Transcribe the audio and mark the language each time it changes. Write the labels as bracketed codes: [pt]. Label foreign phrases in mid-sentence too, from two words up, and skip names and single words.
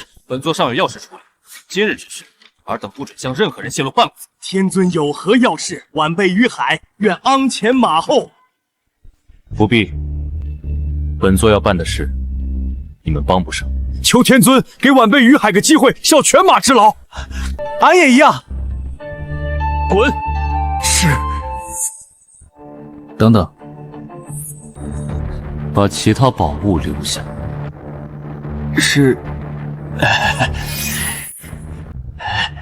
[zh] 本座尚有要事處理，今日之事，爾等不准向任何人泄露半個字。天尊有何要事？晚輩於海願鞍前馬後。不必，本座要辦的事，你們幫不上。求天尊給晚輩於海個機會，效犬馬之勞。俺也一樣。滾！是。等等，把其他寶物留下。是。